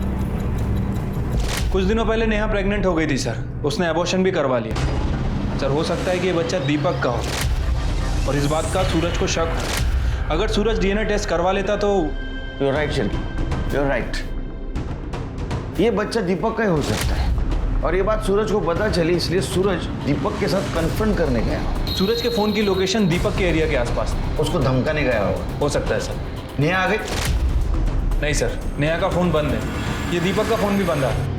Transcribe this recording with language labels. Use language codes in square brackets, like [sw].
[hi] कुछ दिनों पहले नेहा प्रेग्नेंट हो गई थी सर। उसने अबॉर्शन भी करवा लिया। सर हो सकता है कि ये बच्चा दीपक का हो, और इस बात का सूरज को शक हो। अगर सूरज डीएनए टेस्ट करवा लेता तो। [en] You're right, Shilpi, you're right। [hi] ये बच्चा दीपक का ही हो सकता है, और ये बात सूरज को पता चली, इसलिए सूरज दीपक के साथ कन्फ्रंट करने गया। सूरज के फोन की लोकेशन दीपक के एरिया के आसपास थी। उसको धमकाने गया होगा। हो सकता है सर। नेहा आ गई? नहीं सर, नेहा का फोन बंद है। ये दीपक का फोन भी बंद है।